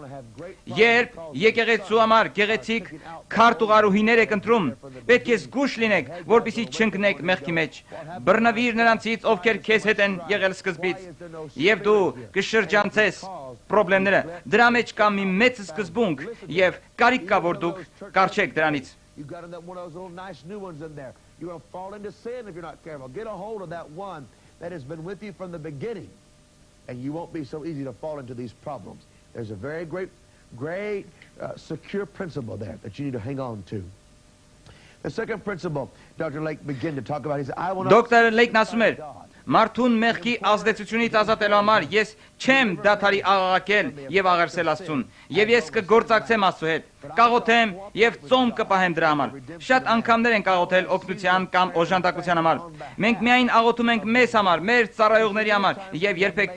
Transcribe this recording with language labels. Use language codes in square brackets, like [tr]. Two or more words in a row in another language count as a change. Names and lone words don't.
[hy] Երբ եկեղեցու համար գեղեցիկ քարտուղարուհիներ եք ընտրում, պետք է զգույշ լինեք, որպեսզի չընկնեք մեղքի մեջ։ Բռնվիր նրանցից, ովքեր քեզ հետ են եղել սկզբից, եւ դու կշրջանցես խնդիրները։ Դրա մեջ կա մի մեծ սկզբունք եւ կարիք կա, որ դուք կարճեք դրանից։ [en] You've got one of those little nice new ones in there. You're going to fall into sin if you're not careful. Get a hold of that one that has been with you from the beginning, and you won't be so easy to fall into these problems. There's a very great secure principle there that you need to hang on to. The second principle, Dr. Lake began to talk about, he said, I will not... Dr. [hy] Lake ասում էր, մարդուն մեղքի ազդեցությունից ազատելու համար ես չեմ դադարի աղաղակել եւ աղերսել Աստծուն, եւ ես կգործակցեմ Աստծո հետ, կաղոթեմ եւ ծոմ կպահեմ դրա համար։ Շատ անգամներ են կաղոթել օգնության կամ օժանդակության համար։ Մենք միայն աղոթում ենք մեզ համար, մեր ծառայողների համար եւ երբեք